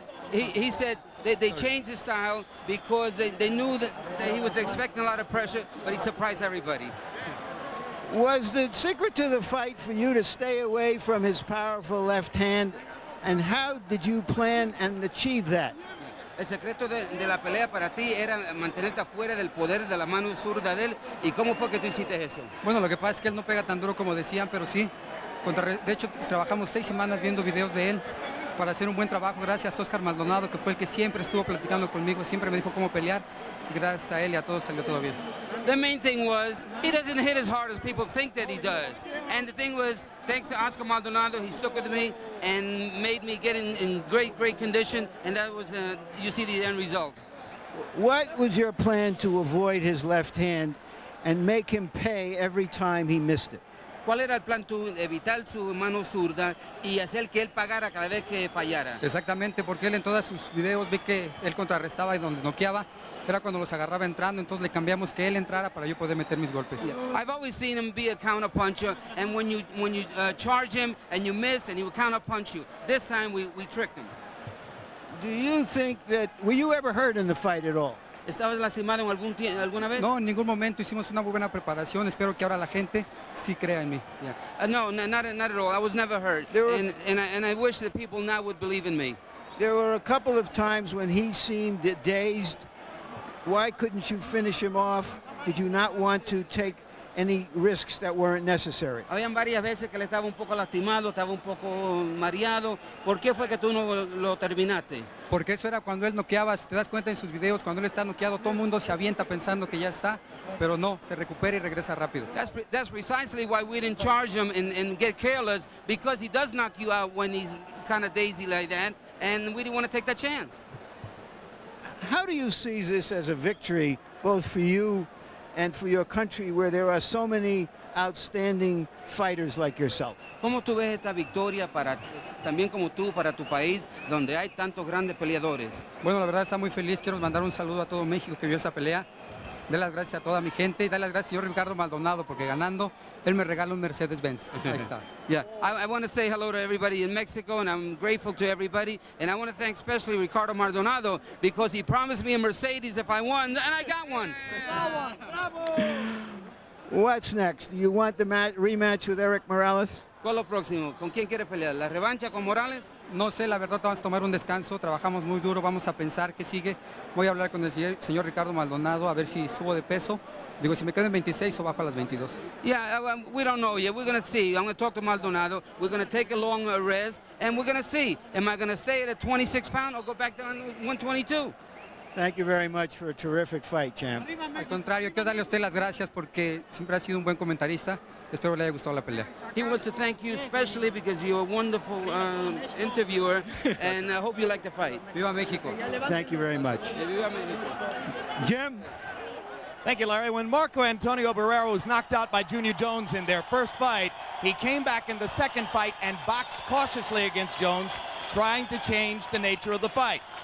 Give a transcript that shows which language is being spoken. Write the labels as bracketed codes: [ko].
[en] He said they changed the style because they knew that he was expecting a lot of pressure, but he surprised everybody. Was the secret to the fight for you to stay away from his powerful left hand? And how did you plan and achieve that? [es] El secreto de la pelea para ti era mantenerte afuera del poder de la mano zurda de él. ¿Y cómo fue que tú hiciste eso? Bueno, lo que pasa es que él no pega tan duro como decían, pero sí. De hecho, trabajamos 6 semanas viendo videos de él para hacer un buen trabajo. Gracias a Oscar Maldonado, que fue el que siempre estuvo platicando conmigo, siempre me dijo cómo pelear. Gracias a él y a todos salió todo bien. [en] The main thing was he doesn't hit as hard as people think that he does. And the thing was, thanks to Oscar Maldonado, he stuck with me and made me get in great condition. And that was, you see the end result. What was your plan to avoid his left hand and make him pay every time he missed it? [es] ¿Cuál era el plan tú? Evitar su mano zurda y hacer que él pagara cada vez que fallara. Exactamente, porque él en todos sus videos vi que él contrarrestaba y donde noqueaba era cuando los agarraba entrando, entonces le cambiamos que él entrara para yo poder meter mis golpes. [en] Yeah. I've always seen him be a counter puncher, and when you charge him and you miss, and he would counter punch you. This time we tricked him. Do you think that, were you ever hurt in the fight at all? [es] ¿Estabas lastimado en alguna vez? No, en ningún momento. Hicimos una muy buena preparación. Espero que ahora la gente sí crea en mí. [en] Yeah. No, not at all. I was never hurt. And I wish that people now would believe in me. There were a couple of times when he seemed dazed. Why couldn't you finish him off? Did you not want to take any risks that weren't necessary? [es] Habían varias veces que le estaba un poco lastimado, estaba un poco mareado. ¿Por qué fue que tú no lo terminaste? Porque eso era cuando él noqueaba. Si te das cuenta en sus videos, cuando él está noqueado, todo el mundo se avienta pensando que ya está, pero no, se recupera y regresa rápido. [en] That's precisely why we didn't charge him and get careless, because he does knock you out when he's kind of daisy like that, and we didn't want to take that chance. How do you see this as a victory, both for you and for your country, where there are so many outstanding fighters like yourself? [es] ¿Cómo tú ves esta victoria también como tú, para tu país, donde hay tantos grandes peleadores? Bueno, la verdad está muy feliz. Quiero mandar un saludo a todo México que vio esa pelea. Dar las gracias a toda mi gente y dar las gracias a señor Ricardo Maldonado, porque ganando, él me regala un Mercedes-Benz. Ahí está. [en] Yeah, I want to say hello to everybody in Mexico, and I'm grateful to everybody. And I want to thank especially Ricardo Maldonado, because he promised me a Mercedes if I won, and I got one. What's next? Do you want the rematch with Eric Morales? [es] ¿Cuál es lo próximo? ¿Con quién quieres pelear? ¿La revancha con Morales? No sé, la verdad, vamos a tomar un descanso, trabajamos muy duro, vamos a pensar qué sigue. Voy a hablar con el señor Ricardo Maldonado a ver si subo de peso. Digo, si me quedo en 26 o bajo a las 22. [en] Yeah, we don't know yet. We're going to see. I'm going to talk to Maldonado. We're going to take a long rest, and we're going to see. Am I going to stay at a 26-pound or go back down to 122? Thank you very much for a terrific fight, champ. [es] Al contrario, quiero darle a usted las gracias porque siempre ha sido un buen comentarista. Espero le haya gustado la pelea. [en] He wants to thank you especially because you're a wonderful interviewer, and I hope you like the fight. [es] Viva México. [en] Thank you very much. [es] Viva México. [en] Jim? Thank you, Larry. When Marco Antonio Barrera was knocked out by Junior Jones in their first fight, he came back in the second fight and boxed cautiously against Jones, trying to change the nature of the fight.